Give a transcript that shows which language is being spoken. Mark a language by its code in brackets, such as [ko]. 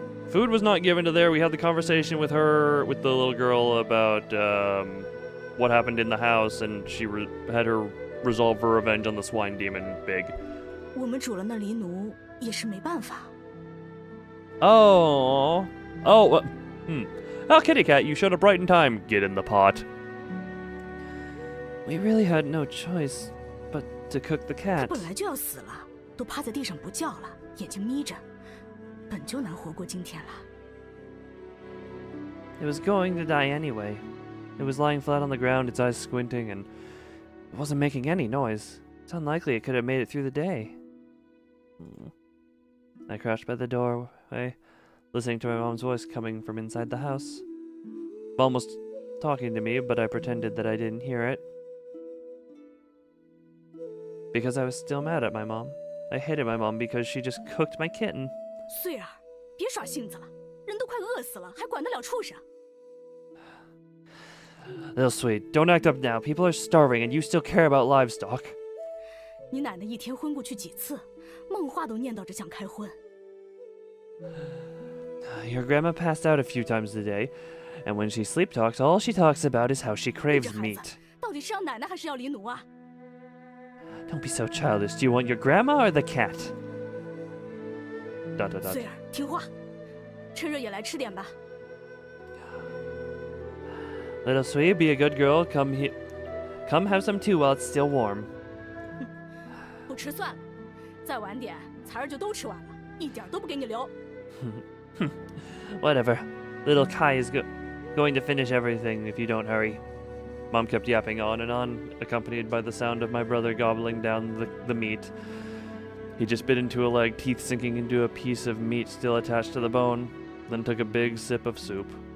[en] Food was not given to there. We had the conversation with the little girl about, what happened in the house, and she had her resolve for revenge on the swine demon big. [zh] 我们煮了那狸奴也是没办法。 [en] Oh, Oh, kitty cat, you showed up right in time. Get in the pot. We really had no choice but to cook the [zh] 他 [en] cat. [zh] 本来就要死了，都趴在地上不叫了，眼睛眯着，本就难活过今天了。 [en] It was going to die anyway. It was lying flat on the ground, its eyes squinting, and it wasn't making any noise. It's unlikely it could have made it through the day. I crouched by the doorway, listening to my mom's voice coming from inside the house. Mom was talking to me, but I pretended that I didn't hear it. Because I was still mad at my mom. I hated my mom because she just cooked my kitten. [zh] 穗儿，别耍性子了，人都快饿死了，还管得了畜生？ [en] Little sweet, don't act up now. People are starving and you still care about livestock. [zh] 你奶奶一天昏过去几次，梦话都念叨着想开荤。 [en] Your grandma passed out a few times a day, and when she sleep talks, all she talks about is how she [zh] 这 [en] craves [zh] 孩 [en] meat. [zh] 子到底是要奶奶还是要狸奴啊？ [en] Don't be so childish. Do you want your grandma or the cat? [zh] 穗儿，听话，趁热也来吃点吧。 [en] Little sweet, be a good girl. Come here. Come have some too while it's still warm. [zh] 不吃算了，再晚点，财儿就都吃完了，一点都不给你留。 [en] Whatever. Little Kai is going to finish everything if you don't hurry. Mom kept yapping on and on, accompanied by the sound of my brother gobbling down the meat. He just bit into a leg, teeth sinking into a piece of meat still attached to the bone, then took a big sip of soup.